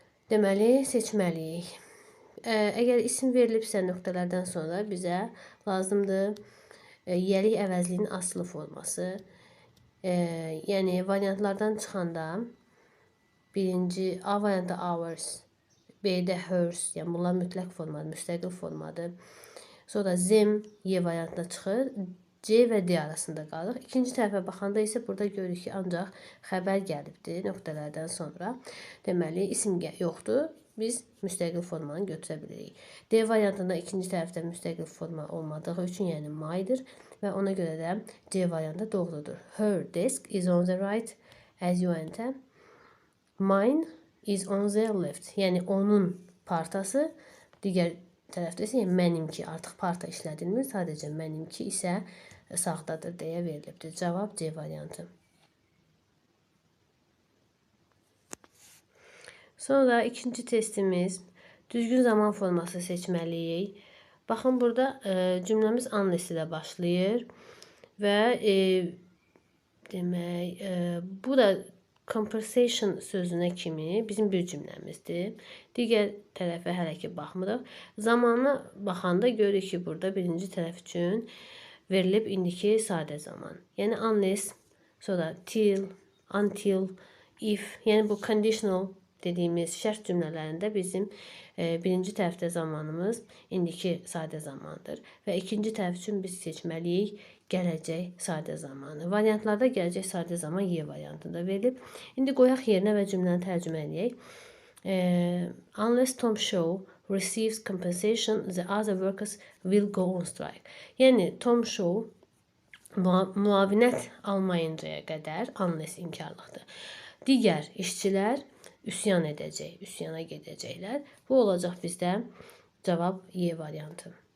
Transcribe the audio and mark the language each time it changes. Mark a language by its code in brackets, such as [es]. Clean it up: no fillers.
[az] Deməli, seçməliyik. Əgər isim verilibsə nöqtələrdən sonra bizə lazımdır yeri əvəzliyin asılı forması. Yəni, variantlardan çıxanda birinci A variantı hours, B-də hers, yəni bunlar mütləq formadır, müstəqil formadır. Sonra them Y variantına çıxır. C və D arasında qalır. İkinci tərəfə baxanda isə burada görürük ki, ancaq xəbər gəlibdir nöqtələrdən sonra. Deməli, isim yoxdur. Biz müstəqil formanı götürə bilirik. D variantında ikinci tərəfdə müstəqil forma olmadığı üçün, yəni my'dir və ona görə də C variantı doğrudur. [en] Her desk is on the right as you enter. Mine is on the left. [az] Yəni, onun partası digər tərəfdə isə mənimki, artıq parta işlədilmir, sadəcə mənimki isə sağdadır deyə verilibdir. Cavab C variantı. Sonra ikinci testimiz düzgün zaman forması seçməliyik. Baxın, burada cümləmiz unless ilə başlayır və demək, bu da compensation sözünə kimi bizim bir cümləmizdir. Digər tərəfə hələ ki baxmırıq. Zamanına baxanda görürük ki, burada birinci tərəf üçün verilib indiki sadə zaman. Yəni unless, sonra till, until, if, yəni bu conditional dediyimiz şərt cümlələrində bizim birinci tərəfdə zamanımız indiki sadə zamandır və ikinci tərəf üçün biz seçməliyik gələcək sadə zamanı. Variantlarda gələcək sadə zaman Y variantında verilib. İndi qoyaq yerinə və cümləni tərcümə edək. [en] Unless Tom Shaw receives compensation, the other workers will go on strike. [az] Yəni, Tom Shaw müavinət almayıncaya qədər unless inkarlıqdır. Digər işçilər üsyan edəcək, üsyana gedəcəklər. Bu olacaq bizdə cavab Y variantı.